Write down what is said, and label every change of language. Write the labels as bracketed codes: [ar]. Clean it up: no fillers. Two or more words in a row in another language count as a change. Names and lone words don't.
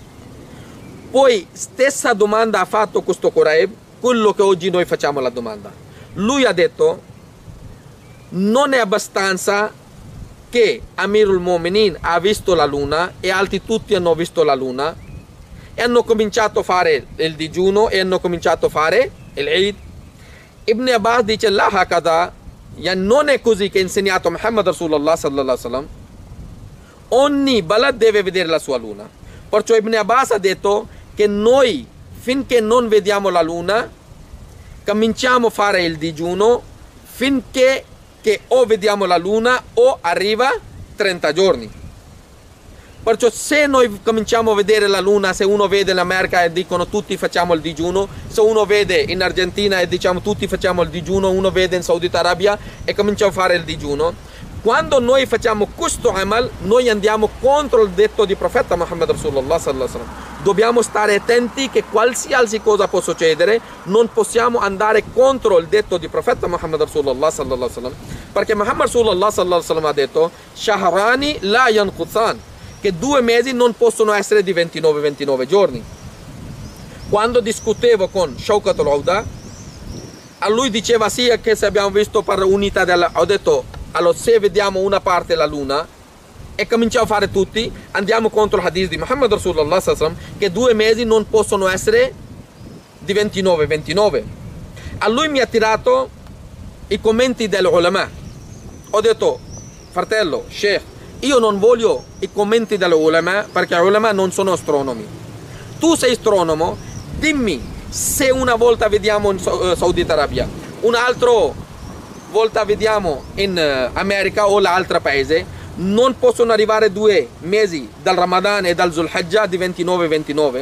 [it] Poi stessa domanda ha fatto questo Quraib, quello che oggi noi facciamo la domanda. Lui ha detto non è abbastanza che [ar] أمير المؤمنين [it] ha visto la luna e altri tutti hanno visto la luna e hanno cominciato a fare il digiuno e hanno cominciato a fare l'Eid. Ibn Abbas dice [ar] لا هكذا, [it] non è così che ha insegnato Muhammad [ar] رسول الله صلى الله عليه وسلم. [it] Ogni balad deve vedere la sua luna. Perciò Ibn Abbas ha detto che noi finché non vediamo la luna cominciamo a fare il digiuno finché che o vediamo la luna o arriva 30 giorni. Perciò se noi cominciamo a vedere la luna, se uno vede in America e dicono tutti facciamo il digiuno, se uno vede in Argentina e diciamo tutti facciamo il digiuno, uno vede in Saudi Arabia e cominciamo a fare il digiuno, quando noi facciamo questo amal noi andiamo contro il detto di profeta Muhammad [ar] رسول الله صلى الله عليه وسلم. [it] Dobbiamo stare attenti che qualsiasi cosa può succedere, non possiamo andare contro il detto di profeta Muhammad [ar] رسول الله صلى الله عليه وسلم, [it] perché Muhammad [ar] رسول الله صلى الله عليه وسلم [it] ha detto [ar] شهران لا ينقصان, [it] che 2 mesi non possono essere di 29 giorni. Quando discutevo con Shaukat al-Auda, a lui diceva sì che se abbiamo visto per unità della... Ho detto allora se vediamo una parte la luna e cominciamo a fare tutti, andiamo contro il hadith di Muhammad [ar] رسول الله صلى الله عليه وسلم [it] che 2 mesi non possono essere di 29. A lui mi ha tirato i commenti dell'ulama. Ho detto fratello, sheikh, io non voglio i commenti dell'ulama perché gli ulama non sono astronomi. Tu sei astronomo, dimmi se una volta vediamo in Saudi Arabia, un'altra volta vediamo in America o l'altro paese, non possono arrivare 2 mesi dal Ramadan e dal Zulhijjah di 29.